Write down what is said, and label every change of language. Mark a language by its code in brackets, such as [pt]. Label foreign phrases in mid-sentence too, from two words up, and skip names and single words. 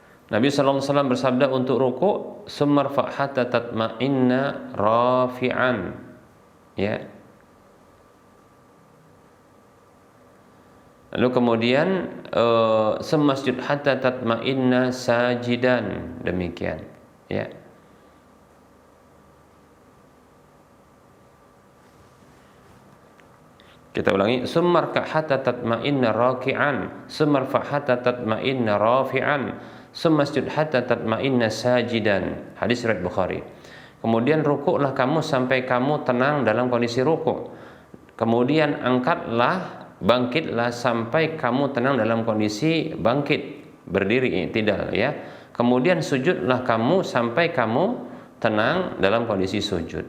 [id] Nabi [ar] صلى الله عليه وسلم [id] bersabda untuk rukuk, [ar] "ثم ارفع حتى تطمئن رافعا." [id] Ya. Lalu kemudian [ar] ثم اسجد حتى تطمئن ساجدا, demikian. [id] Ya. Kita ulangi, [ar] ثم اركع حتى تطمئن راكعا ثم ارفع حتى تطمئن رافعا ثم اسجد حتى تطمئن ساجدا. [id] Hadis riwayat Bukhari. Kemudian rukuklah kamu sampai kamu tenang dalam kondisi rukuk. Kemudian angkatlah, bangkitlah sampai kamu tenang dalam kondisi bangkit, berdiri, i'tidal, ya. Kemudian sujudlah kamu sampai kamu tenang dalam kondisi sujud.